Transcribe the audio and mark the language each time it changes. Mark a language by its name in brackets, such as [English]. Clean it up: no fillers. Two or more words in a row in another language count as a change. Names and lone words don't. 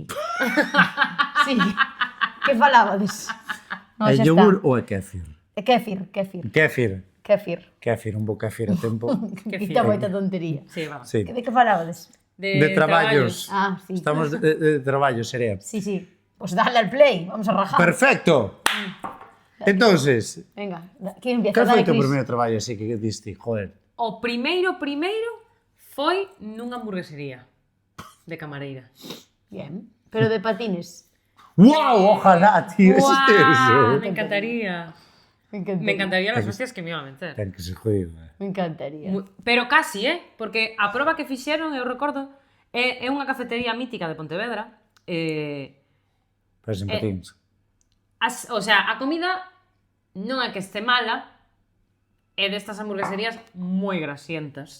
[Galician] Sí, que falabades? No, É xa yogur está. ou é kéfir? É kéfir, kéfir. Kéfir. Kéfir. Un bo kéfir a tempo. Quita moita tontería. Sí, va. Sí. De que falabades? De traballos. Ah, sí. Estamos de traballos, sería. Sí, sí. [Spanish] Pues dale al play, vamos a rajar. Perfecto. Entonces, Venga, ¿quién empieza? [Galician] cal foi o [Spanish] Dale, [Galician] teu Cris. primeiro traballo así que diste? [Spanish] Joder. [Galician] O primeiro foi nunha hamburguesería de camareira. [Spanish] Bien, pero de patines. ¡Wow! Ojalá, tío, existe eso. Me encantaría. Me encantaría. Me encantaría las hostias que me iba a meter. [Galician] Ten que se jodido. [Spanish] Me encantaría. [Galician] Pero casi, porque a proba que fixeron, eu recordo, é unha cafetería mítica de Pontevedra. Pero sen patins. [Spanish] O sea, [Galician] a comida non é que este mala, é destas hamburgueserías moi grasientas.